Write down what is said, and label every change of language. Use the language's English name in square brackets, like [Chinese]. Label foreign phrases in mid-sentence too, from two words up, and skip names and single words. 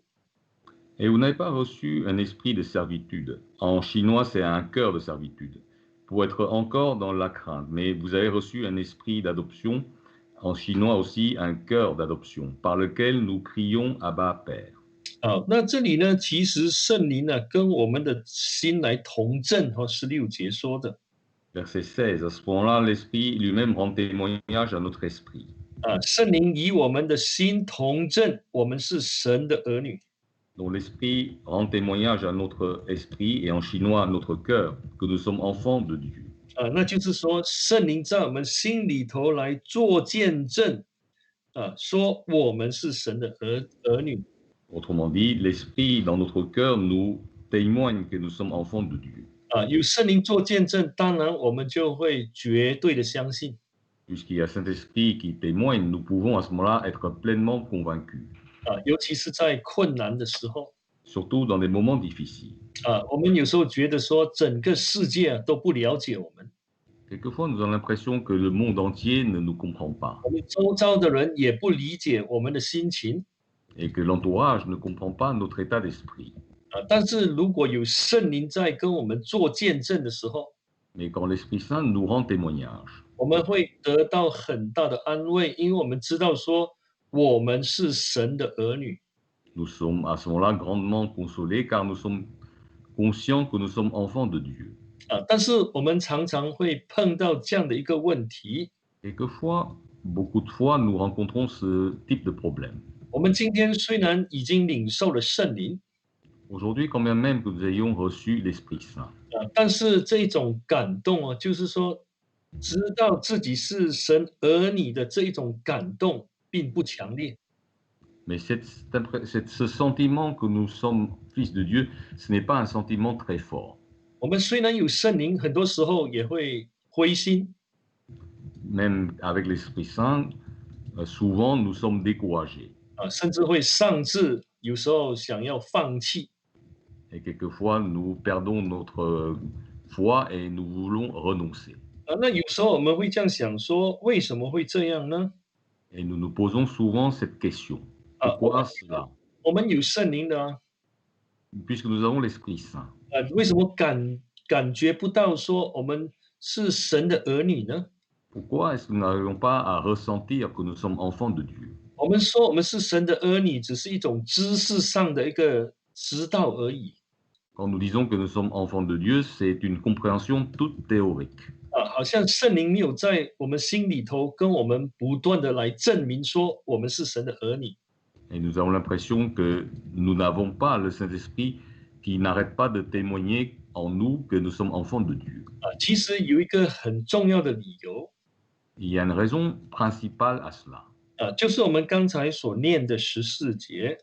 [French] Et vous n'avez pas reçu un esprit de servitude. En chinois, c'est un cœur de servitude, pour être encore dans la crainte. Mais vous avez reçu un esprit d'adoption, en chinois aussi un cœur d'adoption, par lequel nous crions Abba, Père. [Chinese] 那这里呢，其实圣灵呢跟我们的心来同证，16节说的。 [French] Verset 16, à ce moment-là, l'Esprit lui-même rend témoignage à notre esprit. [Chinese] 圣灵与我们的心同证，我们是神的儿女。 [French] Donc l'Esprit rend témoignage à notre esprit et en chinois à notre cœur que nous sommes enfants de Dieu. [Chinese] 那就是说，圣灵在我们心里头来做见证，说我们是神的儿女。 [French] Autrement dit, l'Esprit dans notre cœur nous témoigne que nous sommes enfants de Dieu. [Chinese] 有圣灵做见证，当然我们就会绝对的相信。 [French] Puisqu'il y a Saint-Esprit qui témoigne, nous pouvons à ce moment-là être pleinement convaincus, [Chinese] 尤其是在困难的时候， [French] surtout dans des moments difficiles. [Chinese] 我们有时候觉得说整个世界都不了解我们， [French] Quelquefois, nous avons l'impression que le monde entier ne nous comprend pas [Chinese] 我们周遭的人也不理解我们的心情。 [French] et que l'entourage ne comprend pas notre état d'esprit. [Chinese] 但是如果有圣灵在跟我们做见证的时候， [French] Mais quand l'Esprit Saint nous rend témoignage, [Chinese] 我们会得到很大的安慰，因为我们知道说我们是神的儿女。 [French] nous sommes à ce moment-là grandement consolés car nous sommes conscients que nous sommes enfants de Dieu. [Chinese] 但是我们常常会碰到这样的一个问题， [French] Quelquefois, beaucoup de fois, nous rencontrons ce type de problème. [Chinese] 我们今天虽然已经领受了圣灵， [French] Aujourd'hui, quand bien même que nous ayons reçu l'Esprit Saint, [Chinese] 但是这种感动就是说知道自己是神儿女的这一种感动并不强烈。 [French] mais ce sentiment que nous sommes fils de Dieu, ce n'est pas un sentiment très fort. [Chinese] 我们虽然有圣灵，很多时候也会灰心， [French] Même avec l'Esprit Saint, souvent nous sommes découragés [Chinese] 甚至会丧志，有时候想要放弃。 [French] et quelquefois nous perdons notre foi et nous voulons renoncer. [Chinese] 那有时候我们会这样想说，为什么会这样呢？ [French] Et nous nous posons souvent cette question. Pourquoi cela? [Chinese] 我们有圣灵的啊， [French] Puisque nous avons l'Esprit Saint. [Chinese] 为什么感觉不到说我们是神的儿女呢？ [French] Pourquoi est-ce que nous n'arrivons pas à ressentir que nous sommes enfants de Dieu? [Chinese] 我们说我们是神的儿女，只是一种知识上的一个知道而已。 [French] Quand nous disons que nous sommes enfants de Dieu, c'est une compréhension toute théorique. [Chinese] 好像圣灵没有在我们心里头跟我们不断的来证明说我们是神的儿女。 [French] Et nous avons l'impression que nous n'avons pas le Saint-Esprit qui n'arrête pas de témoigner en nous que nous sommes enfants de Dieu. [Chinese] 其实有一个很重要的理由， [French] Il y a une raison principale à cela. [Chinese] 就是我们刚才所念的14节。